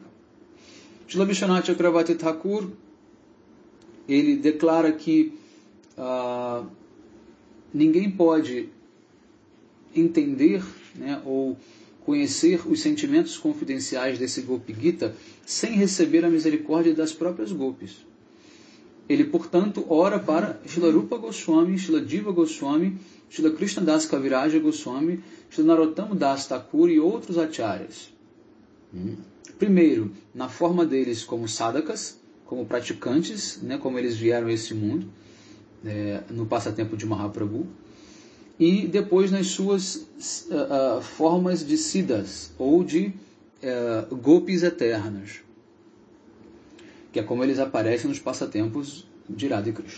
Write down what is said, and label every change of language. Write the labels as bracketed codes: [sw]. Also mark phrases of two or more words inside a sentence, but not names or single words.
[pt] Srila Vishwanath Chakravarti Thakur, ele declara que ninguém pode entender, né, ou conhecer os sentimentos confidenciais desse Gopi Gita sem receber a misericórdia das próprias gopis. Ele, portanto, ora para Srila Rupa Goswami, Srila Jiva Goswami, Srila Krishna Das Kaviraja Goswami, Srila Narottama Das Thakur e outros acharyas. Primeiro, na forma deles como sadhakas, como praticantes, né, como eles vieram a esse mundo, no passatempo de Mahaprabhu, e depois nas suas formas de siddhas, ou de gopis eternas, que é como eles aparecem nos passatempos de Radha Krishna.